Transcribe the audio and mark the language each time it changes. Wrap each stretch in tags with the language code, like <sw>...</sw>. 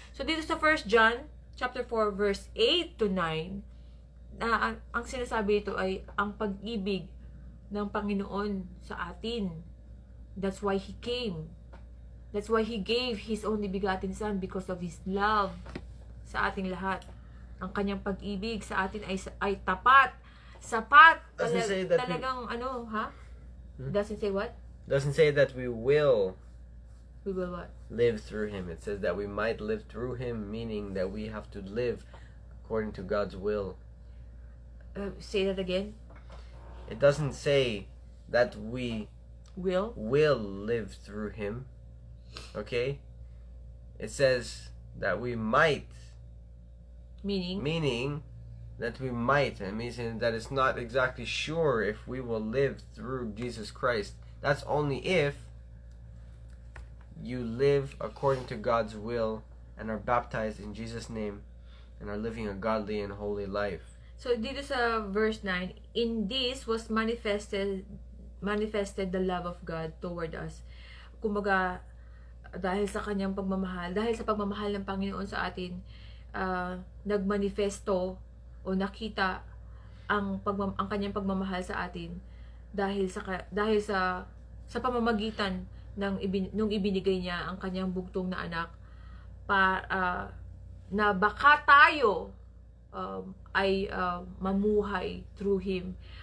<tl>So dito sa 1 John chapter 4 verse 8 to 9, ang sinasabi ito ay ang pag-ibig ng Panginoon sa atin.</tl> <en>That's why He came. That's why He gave His only begotten Son, because of His love</en> <tl>sa ating lahat. Ang kanyang pag-ibig sa atin ay tapat, sapat, talagang</tl> <en>Doesn't say what? Doesn't say that we will what? live through him. It says that we might live through him, meaning that we have to live according to God's will. Say that again. It doesn't say that we will live through him. Okay? It says that we might. Meaning that we might. It means that it's not exactly sure if we will live through Jesus Christ. That's only if you live according to God's will and are baptized in Jesus' name and are living a godly and holy life. So</en> <tl>dito sa</tl> <en>verse 9, in this was manifested the love of God toward us.</en> <tl>Kumbaga, dahil sa kanyang pagmamahal, dahil sa pagmamahal ng Panginoon sa atin, nagmanifesto o nakita ang kanyang pagmamahal sa atin dahil sa pamamagitan nung ibinigay niya ang kanyang bugtong na anak na baka tayo ay mamuhay</tl> <en>through him.</en>